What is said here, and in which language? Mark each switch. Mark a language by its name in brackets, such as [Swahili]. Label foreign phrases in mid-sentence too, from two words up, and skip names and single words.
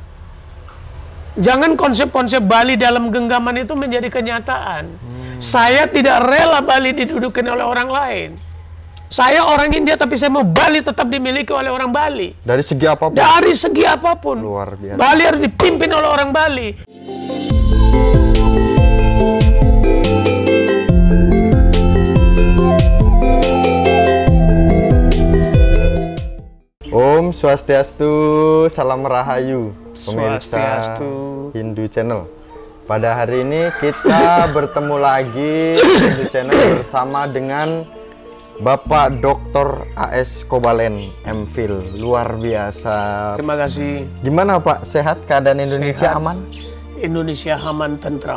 [Indonesian] Jangan konsep-konsep Bali dalam genggaman itu menjadi kenyataan. Saya tidak rela Bali didudukin oleh orang lain. Saya orang India tapi saya mau Bali tetap dimiliki oleh orang Bali. Dari segi apapun? Dari segi apapun. Luar biasa. Bali harus dipimpin oleh orang Bali. Om Swastiastu, salam rahayu pemirsa Swastiastu. Hindu Channel. Pada hari ini kita bertemu lagi di Hindu Channel bersama dengan Bapak Dr. A.S. Kobalen, MPhil. Luar biasa. Terima kasih. Gimana Pak? Sehat? Keadaan Indonesia Sehat. aman? Indonesia aman, tentram.